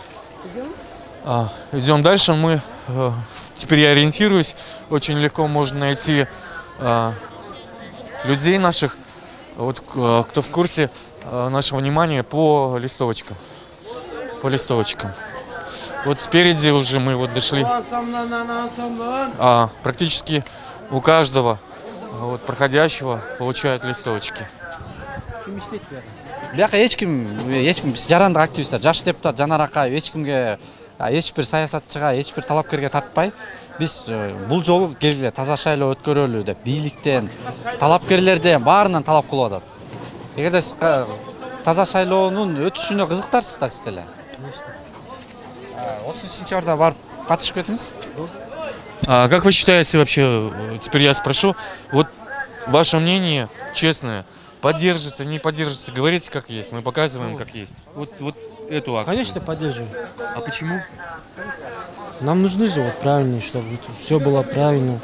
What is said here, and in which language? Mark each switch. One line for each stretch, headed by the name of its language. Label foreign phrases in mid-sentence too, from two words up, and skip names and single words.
Russian: Идем дальше, теперь я ориентируюсь, очень легко можно найти людей наших, вот кто в курсе нашего внимания по листовочкам. Вот спереди уже мы вот дошли, практически у каждого проходящего получают листовочки.
Kyrgyz: Бияка эч ким жарандык активисттер, жаш депутат Жанар Акаев эч кимге, эч бир саясатчыга, эч бир талапкерге тартпай, биз бул жолу келгиле таза шайлоо өткөрөлү деп бийликтен, талапкерлерден баарынан талап кылып атат. Эгерде сиз таза шайлоонун өтүшүнө кызыктарсыз да сиз деле. 30 сентябрда барып катышып кетиңиз.
Russian: Как вы считаете вообще, теперь я спрошу, вот ваше мнение честное, поддержится, не поддержится, говорите как есть, мы показываем как есть. Вот эту акцию. Конечно, поддерживаю. А почему? Нам нужны же вот правильно, чтобы все было правильно.